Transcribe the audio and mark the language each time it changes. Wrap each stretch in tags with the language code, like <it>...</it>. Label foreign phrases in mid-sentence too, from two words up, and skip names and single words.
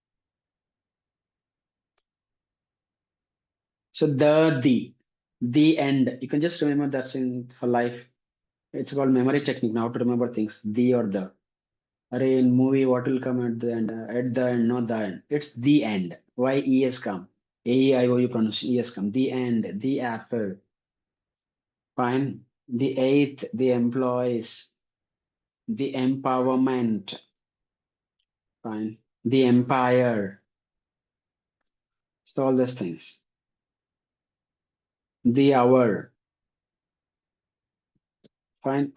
<en>So the end. You can just remember that's in for life. It's called memory technique. Now to remember things, the or the. Array in movie, what will come at the end? At the end, not the end. It's the end. Why E has come? A-E-I-O-U pronunciation. E has come. The end. The apple. Fine. The eighth. The employees. The empowerment. Fine. The empire. So all these things. The hour. Fine.</en>